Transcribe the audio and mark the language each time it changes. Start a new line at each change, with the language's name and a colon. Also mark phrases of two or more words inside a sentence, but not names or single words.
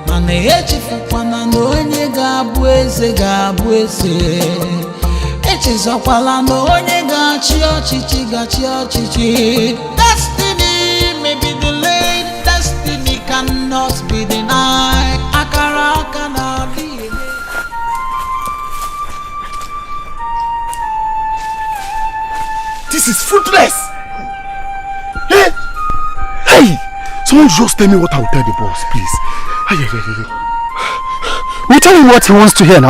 Igbo: mana echefukwana na onye ga-abụ eze ga-abụ eze. Echezokwala na onye ga-achị ọchịchị ga-achị ọchịchị.
English: Destiny may be delayed, destiny cannot be denied.
Igbo: Akara aka na adịghị.
English: This is fruitless! Hey! Hey! Someone just tell me what I will tell the boss, please. We tell him what he wants to hear now.